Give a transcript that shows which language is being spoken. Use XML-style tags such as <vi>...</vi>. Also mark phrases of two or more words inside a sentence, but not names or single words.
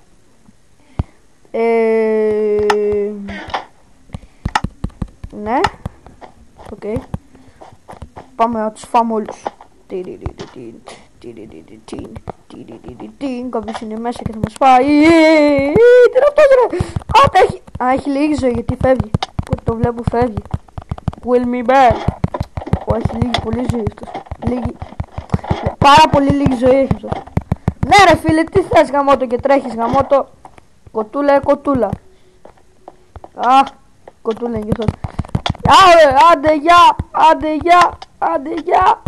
<el>Ναι. Οκ. Πάμε να τους φάμε όλους. Κάποιος είναι μέσα και θα μας φάει. Τι είναι αυτός ρε. Έχει λίγη ζωή γιατί φεύγει. Το βλέπω φεύγει. Will me back. Έχει λίγη πολύ ζωή αυτός. Πάρα πολύ λίγη ζωή έχει αυτός. Ναι ρε φίλε, τι θες γαμώτο και τρέχεις γαμώτο. Κοτούλα κοτούλα. Κοτούλα είναι και αυτός. Άντε γεια, άντε γεια, άντε γεια.</el>